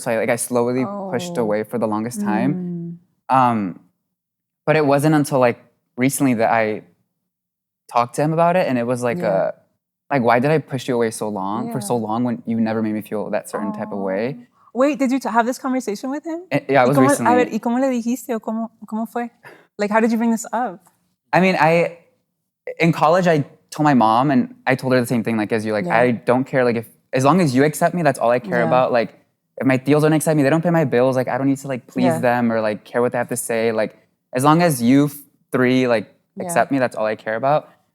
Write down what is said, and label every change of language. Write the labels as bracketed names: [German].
[English] So I slowly pushed away for the longest time. But it wasn't until like recently that I talked to him about it. And it was like why did I push you away so long for so long when you never made me feel that certain type of way? Wait, did you have this conversation with him? Yeah, it was recently. [Spanish] A ver, ¿y cómo le dijiste o cómo fue? [English] Like, how did you bring this up? I mean, in college, I told my mom and I told her the same thing like as you. Like, I don't care. Like, as long as you accept me, that's all I care about. Like, if my tios don't accept me, they don't pay my bills. Like, I don't need to like please them or like care what they have to say. Like, as long as you 3 like accept me, that's all I care about.